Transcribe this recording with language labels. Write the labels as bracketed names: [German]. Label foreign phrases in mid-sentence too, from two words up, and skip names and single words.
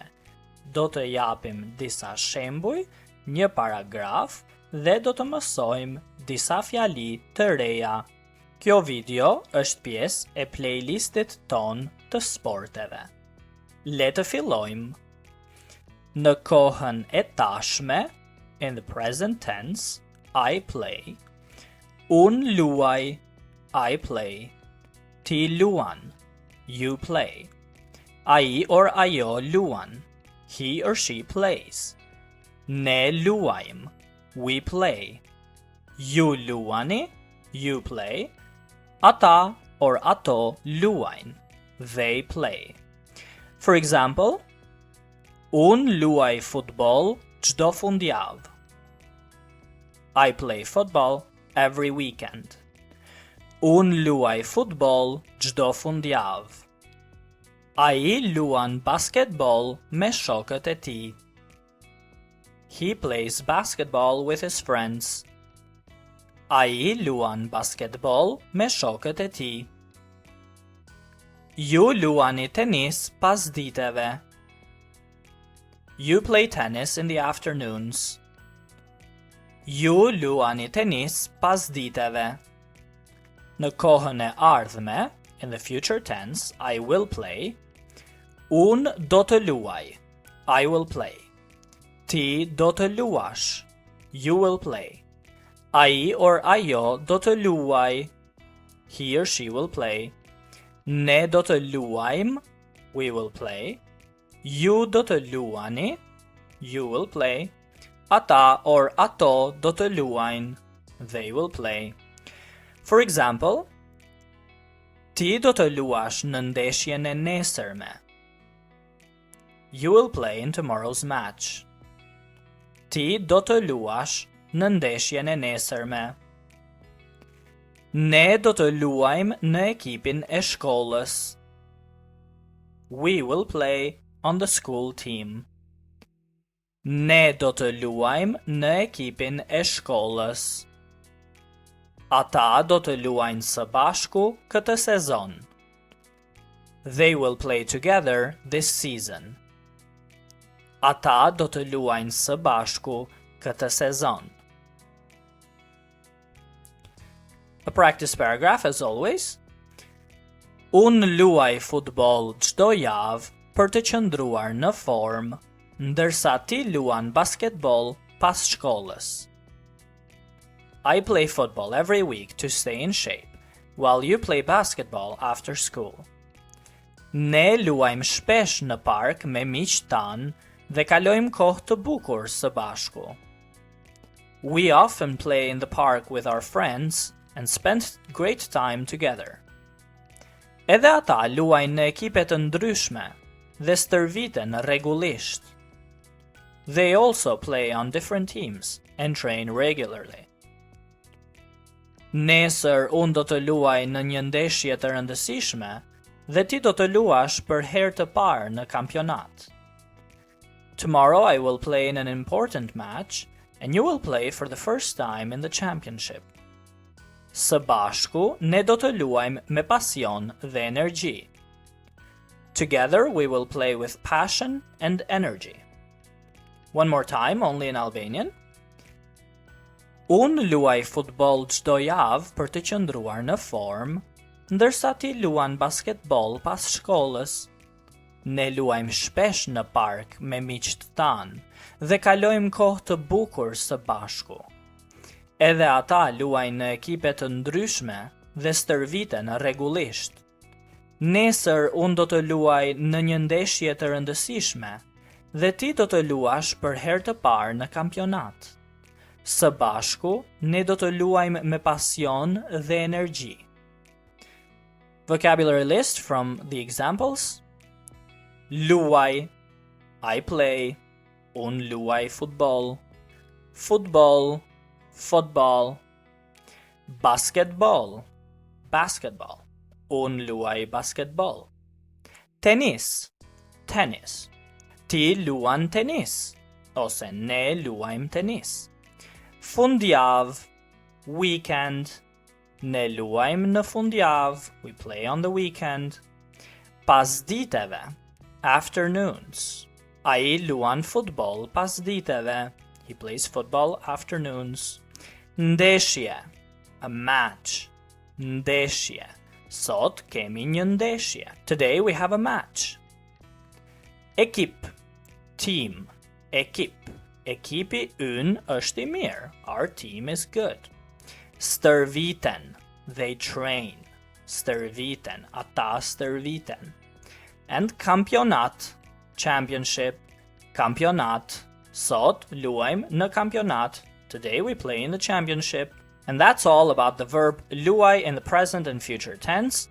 [Albanian] Do të japim disa shembuj, një paragraf dhe do të mësojmë disa fjali të reja. Kjo video është pjesë e playlistit ton të sporteve. Le të fillojmë. Në kohën e tashme, [English] in the present tense, I play. [Albanian] Unë luaj, [English] I play. [Albanian] Ti luan, [English] you play. [Albanian] Ai or ajo luan, [English] he or she plays. [Albanian] Ne luajmë, [English] we play. [Albanian] Ju luani, [English] you play. [Albanian] Ata or ato luajnë, [English] they play. For example, [Albanian] unë luaj futboll çdo fundjavë. [English] I play football every weekend. [Albanian] Unë luaj futboll çdo fundjavë. Ai luan basketball me shokët e tij. [English] He plays basketball with his friends. [Albanian] Ai luan basketball me shokët e tij. Ju luani tenis pas diteve. [English] You play tennis in the afternoons. [Albanian] Ju luani tenis pas diteve. Në kohën e ardhme, [English] in the future tense, I will play. [Albanian] Unë do të luaj, [English] I will play. [Albanian] Ti do të luash, [English] you will play. [Albanian] Ai or ajo do të luaj, [English] he or she will play. [Albanian] Ne do të luajmë, [English] we will play. [Albanian] Ju do të luani, [English] you will play. [Albanian] Ata or ato do të luajnë, [English] they will play. For example, [Albanian] ti do të luash në ndeshjen e nesërme. [English] You will play in tomorrow's match. [Albanian] Ti do të luash në ndeshjen e nesërme. Ne do të luajmë në ekipin e shkollës. [English] We will play on the school team. [Albanian] Ne do të luajmë në ekipin e shkollës. Ata do të luajnë së bashku këtë sezon. [English] They will play together this season. [Albanian] Ata do të luajnë së bashku këtë sezon. [English] A practice paragraph as always. [Albanian] Unë luaj futboll çdo javë për të qëndruar në formë, ndërsa ti luan basketball pas shkollës. [English] I play football every week to stay in shape, while you play basketball after school. [Albanian] Ne luajmë shpesh në park me miqtë tanë dhe kalojmë kohë të bukur së bashku. [English] We often play in the park with our friends and spend great time together. [Albanian] Edhe ata luajnë në ekipe të ndryshme dhe stërviten rregullisht. [English] They also play on different teams and train regularly. [Albanian] Nesër unë do të luaj në një ndeshje të rëndësishme dhe ti do të luash për herë të parë në kampionat. [English] Tomorrow I will play in an important match and you will play for the first time in the championship. [Albanian] Së bashku ne do të luajmë me pasion dhe energji. [English] Together we will play with passion and energy. One more time, only in Albanian. [Albanian] Unë luaj futboll çdo javë për të qëndruar në formë, ndërsa ti luan basketball pas shkollës. Ne luajmë shpesh në park me miqtë tanë dhe kalojmë kohë të bukur së bashku. Edhe ata luajnë në ekipe të ndryshme dhe stërviten rregullisht. Nesër unë do të luaj në një ndeshje të rëndësishme dhe ti do të luash për herë të parë në kampionat. Së bashku, ne do të luajmë me pasion dhe energji. [English] Vocabulary list from the examples. Luaj, I play. [Albanian] Unë luaj futboll. [English] Football, football. Basketball, basketball. [Albanian] Unë luaj basketball. Tenis, tennis. Ti luan tenis, ose ne luajmë tenis. Fundjavë, weekend. Ne luajmë në fundjavë. [English] We play on the weekend. Pasditeve. Afternoons. [Albanian] Ai luan futboll pasditeve. [English] He plays football afternoons. Ndeshje. A match. [Albanian] Ndeshje. Sot kemi një ndeshje. [English] Today we have a match. [Albanian] Ekip. Team. Ekip. Ekipi ynë është i mirë. [English] Our team is good. Stërviten. They train. [Albanian] Stërviten. Ata stërviten. [English] And kampionat. Championship. [Albanian] Kampionat. Sot luajmë në kampionat. [English] Today we play in the championship. And that's all about the verb luaj in the present and future tense.